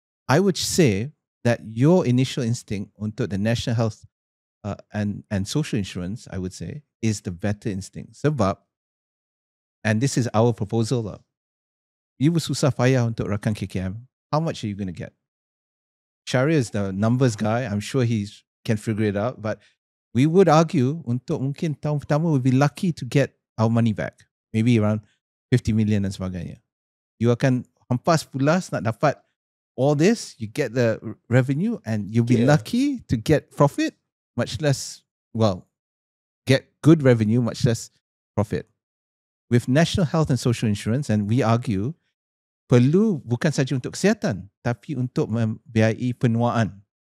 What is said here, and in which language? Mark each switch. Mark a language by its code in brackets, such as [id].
[en] I would say that your initial instinct untuk the national health and social insurance, I would say, is the better instinct. Sebab, and this is our proposal lah, you [ms] susah payah untuk rakan KKM, [en] how much are you going to get? Syariah is the numbers guy. I'm sure he can figure it out. But we would argue [ms] untuk mungkin tahun pertama [en] we'll be lucky to get our money back. Maybe around 50 million [ms] dan sebagainya. [en] You [ms] akan hampas pulas nak dapat [en] all this, you get the revenue and you'll be lucky to get profit, much less, get good revenue, much less profit. With national health and social insurance, and we argue, [ms] perlu bukan saja untuk kesihatan, tapi untuk membiayai penuaan.